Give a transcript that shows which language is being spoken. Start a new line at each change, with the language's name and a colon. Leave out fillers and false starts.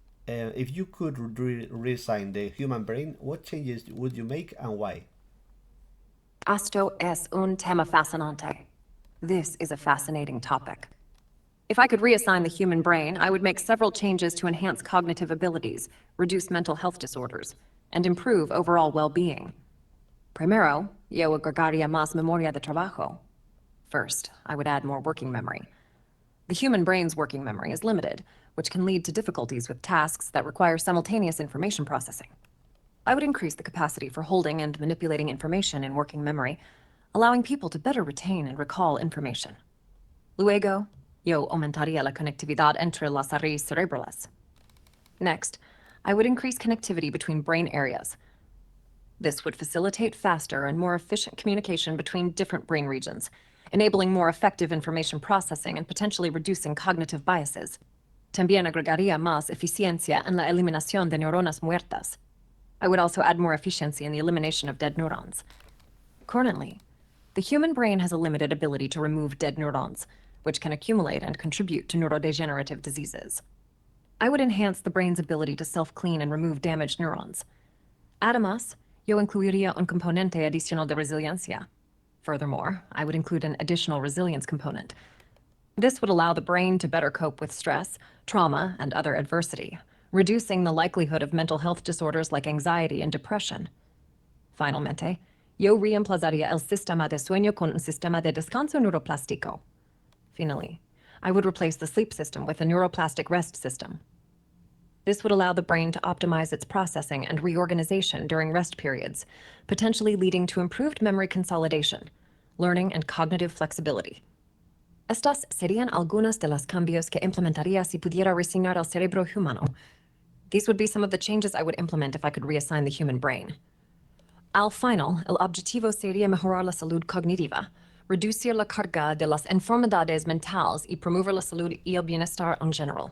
English: If you could redesign the human brain, what changes would you make and why?
Spanish: Esto es un tema fascinante.
English: This is a fascinating topic. If I could reassign the human brain, I would make several changes to enhance cognitive abilities, reduce mental health disorders, and improve overall well-being.
Spanish: Primero, yo agregaría más memoria de trabajo.
English: First, I would add more working memory. The human brain's working memory is limited, which can lead to difficulties with tasks that require simultaneous information processing. I would increase the capacity for holding and manipulating information in working memory, allowing people to better retain and recall information.
Spanish: Luego, yo aumentaría la conectividad entre las áreas cerebrales.
English: Next, I would increase connectivity between brain areas. This would facilitate faster and more efficient communication between different brain regions, enabling more effective information processing and potentially reducing cognitive biases.
Spanish: También agregaría más eficiencia en la eliminación de neuronas muertas.
English: I would also add more efficiency in the elimination of dead neurons. Currently, the human brain has a limited ability to remove dead neurons, which can accumulate and contribute to neurodegenerative diseases. I would enhance the brain's ability to self-clean and remove damaged neurons.
Spanish: Además, yo incluiría un componente adicional de resiliencia.
English: Furthermore, I would include an additional resilience component. This would allow the brain to better cope with stress, trauma, and other adversity, reducing the likelihood of mental health disorders like anxiety and depression.
Spanish: Finalmente, yo reemplazaría el sistema de sueño con un sistema de descanso neuroplástico.
English: Finally, I would replace the sleep system with a neuroplastic rest system. This would allow the brain to optimize its processing and reorganization during rest periods, potentially leading to improved memory consolidation, learning, and cognitive flexibility.
Spanish: Estas serían algunos de los cambios que implementaría si pudiera resignar el cerebro humano.
English: These would be some of the changes I would implement if I could reassign the human brain.
Spanish: Al final, el objetivo sería mejorar la salud cognitiva, reducir la carga de las enfermedades mentales y promover la salud y el bienestar en general.